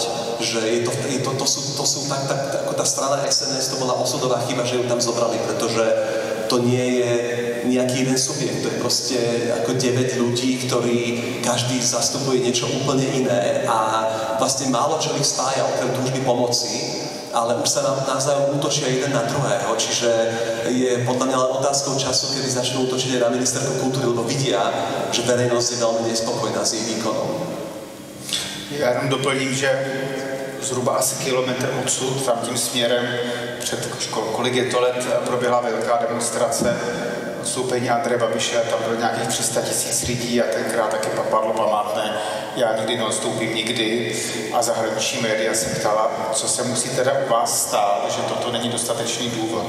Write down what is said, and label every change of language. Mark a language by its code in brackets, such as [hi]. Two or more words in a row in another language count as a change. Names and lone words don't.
[sk] Že to sú tak ako tá strana SNS, to bola osudová chyba, že ju tam zobrali, pretože to nie je nejaký jeden subjekt, to je proste ako 9 ľudí, ktorí každý zastupuje niečo úplne iné a vlastne málo čo ich spája okrem túžby pomoci, ale už sa navzájom útočia jeden na druhého, čiže je podľa mňa len otázkou času, kedy začnú útočiť aj na ministerku kultúry, lebo vidia, že verejnosť je veľmi nespokojná s jej výkonom. [cs] Já jenom doplním, že zhruba asi kilometr odsud, tam tím směrem před školou, kolik je to let, proběhla velká demonstrace odstoupení Andreje Babiše, tam bylo nějakých 300 000 lidí a tenkrát taky padlo památné, já nikdy neodstoupím nikdy, a zahraniční média se ptala, co se musí teda u vás stát, že toto není dostatečný důvod.